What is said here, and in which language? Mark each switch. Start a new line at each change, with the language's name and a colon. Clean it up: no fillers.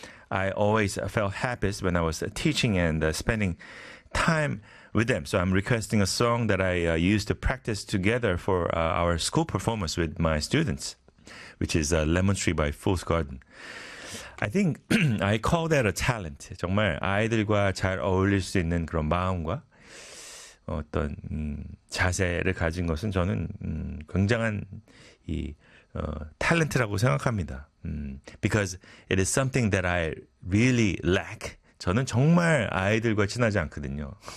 English: I always felt happiest when I was teaching and spending time with them. So I'm requesting a song that I used to practice together for our school performance with my students, which is Lemon Tree by Fool's Garden. I think I call that a talent.
Korean: 정말 아이들과 잘 어울릴 수 있는 그런 마음과 어떤 자세를 가진 것은 저는 굉장한 이 talent라고 생각합니다.
English: Because it is something that I really lack.
Korean: 저는 정말 아이들과 친하지 않거든요.